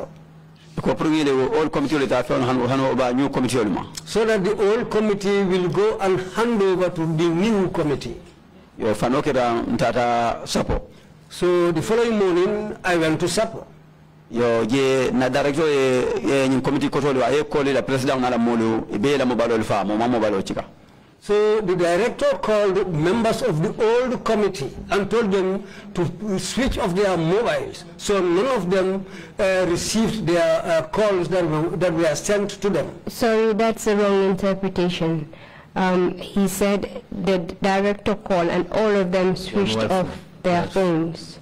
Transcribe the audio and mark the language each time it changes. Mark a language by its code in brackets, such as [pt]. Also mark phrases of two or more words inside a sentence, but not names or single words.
[en] So that the old committee will go and hand over to the new committee. So the following morning, I went to supper. [man] Yo je na director in committee kotolo ay [en] call the president [man] na molo be la mobile fa mo mobile chika. [en] So the director called members of the old committee and told them to switch off their mobiles. So none of them received their calls that were sent to them. Sorry, that's a wrong interpretation. He said the director called and all of them switched off their phones.